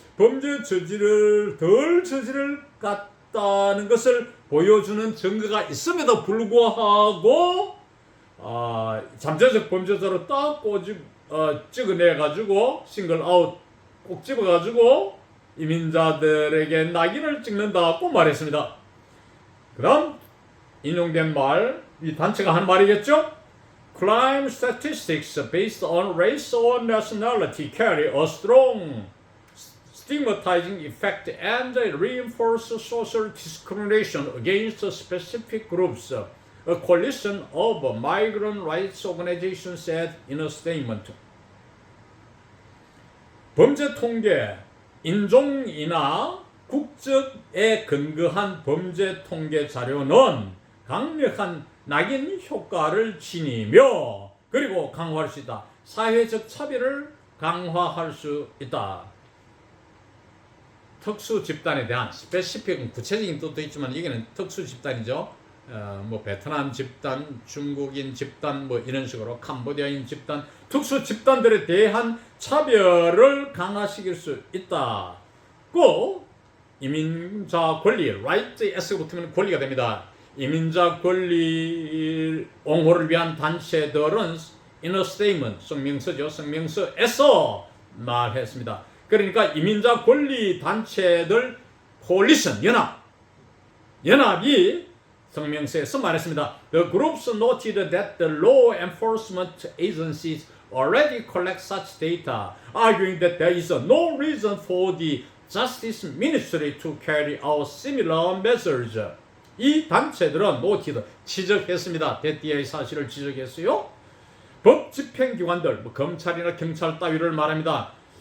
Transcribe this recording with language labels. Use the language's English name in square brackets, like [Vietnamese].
[Korean] 범죄 저지를 덜 저지를 같다는 것을 보여주는 증거가 있음에도 불구하고 잠재적 범죄자로 딱 찍어내가지고 싱글 아웃 꼭 집어가지고 이민자들에게 낙인을 찍는다고 말했습니다. 그 다음 인용된 말, 이 단체가 한 말이겠죠? [English] Crime statistics based on race or nationality carry a strong stigmatizing effect and reinforce social discrimination against specific groups. A coalition of migrant rights organizations said in a statement. [Korean] 범죄 통계, 인종이나 국적에 근거한 범죄 통계 자료는 강력한 낙인 효과를 지니며 그리고 강화할 수 있다. 사회적 차별을 강화할 수 있다. 특수 집단에 대한 스페시픽은 구체적인 뜻도 있지만 여기는 특수 집단이죠. 뭐 베트남 집단, 중국인 집단, 뭐 이런 식으로 캄보디아인 집단, 특수 집단들에 대한 차별을 강화시킬 수 있다고 이민자 권리, right S가 붙으면 권리가 됩니다. 이민자 권리 옹호를 위한 단체들은 [English] in a statement, [Korean] 성명서죠. 성명서에서 말했습니다. 그러니까 이민자 권리 단체들 coalition, 연합이 성명서에서 말했습니다. [English] The groups noted that the law enforcement agencies already collect such data, arguing that there is no reason for the Justice Ministry to carry out similar measures. [Korean] 이 단체들은 noted, 지적했습니다. 데띠아의 사실을 지적했어요. 법 집행기관들, 뭐 검찰이나 경찰 따위를 말합니다.